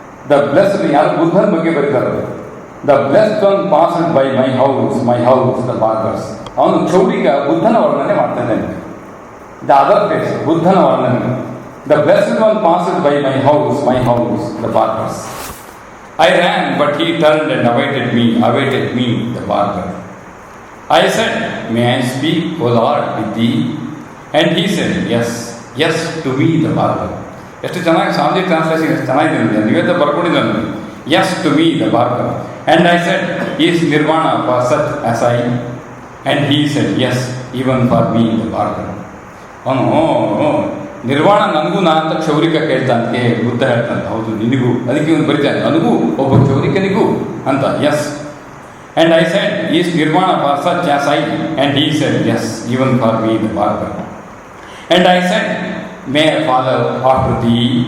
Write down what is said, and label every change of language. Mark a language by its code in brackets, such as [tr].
[en] the blessed, [kn] ಯಾರು ಬುದ್ಧನ ಬಗ್ಗೆ ಬರೀತಾರೆ, [en] The blessed one passed by my house the barbers. [kn] ಅವನು ಕ್ಷೌರಿಕ ಬುದ್ಧನ ವರ್ಣನೆ ಮಾಡ್ತಾನೆ. [en] the other face [kn] ಬುದ್ಧನ ವರ್ಣನೆ. [en] The blessed one passed by my house the barbers. I ran, but he turned and awaited me, the barber. I said, may I speak, O Lord, with thee? And he said, yes to me, the barber. [kn] ಎಷ್ಟು ಚೆನ್ನಾಗಿ ಸ್ವಾಮಿ translation ಎಷ್ಟು ಚೆನ್ನಾಗಿದೆ. ನೀವೇತ ಬರ್ಕೊಂಡಿದ್ದಾನೆ, [en] yes to me, the barber. And I said, is nirvana for such as I? And he said, yes, even for me, the barber. [kn] ಅವನು ನಿರ್ವಾಣ ನನಗೂ ನಾ ಅಂತ ಕ್ಷೌರಿಕ ಕೇಳ್ತಾನೆ. ಬುದ್ಧ ಹೇಳ್ತಾನೆ, ಹೌದು ನಿನಗೂ. ಅದಕ್ಕೆ ಇವನು ಬರೀತಾನೆ, ನನಗೂ ಒಬ್ಬ ಕ್ಷೌರಿಕನಿಗೂ ಅಂತ. [en] Yes. And I said, is nirvana for such as I? And he said, yes, even for me the barber. And I said, may I follow after thee?